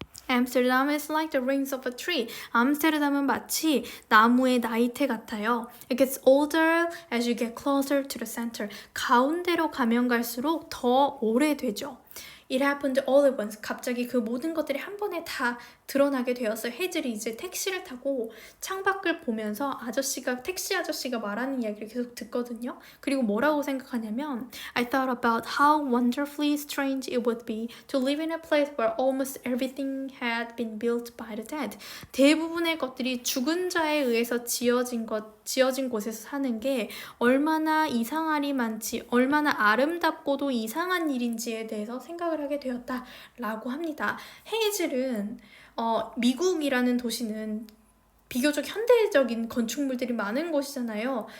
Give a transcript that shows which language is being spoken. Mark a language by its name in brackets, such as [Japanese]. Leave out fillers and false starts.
[English] Amsterdam is like the rings of a tree. [Korean] 암스테르담은 마치 나무의 나이테 같아요. [English] It gets older as you get closer to the center. [Korean] 가운데로 가면 갈수록 더 오래되죠. [English] It happened all at once. [Korean] 갑자기 그 모든 것들이 한 번에 다 드러나게 되었어요. 헤이즐이 이제 택시를 타고 창밖을 보면서 택시 아저씨가 말하는 이야기를 계속 듣거든요. 그리고 뭐라고 생각하냐면 [English] I thought about how wonderfully strange it would be to live in a place where almost everything had been built by the dead. [Korean] 대부분의 것들이 죽은 자에 의해서 지어진 곳에서 사는 게 얼마나 이상하리 많지, 얼마나 아름답고도 이상한 일인지에 대해서 생각을 하게 되었다라고 합니다. 헤이즐은 미국이라는 도시는 비교적 현대적인 건축물들이 많은 곳이잖아요.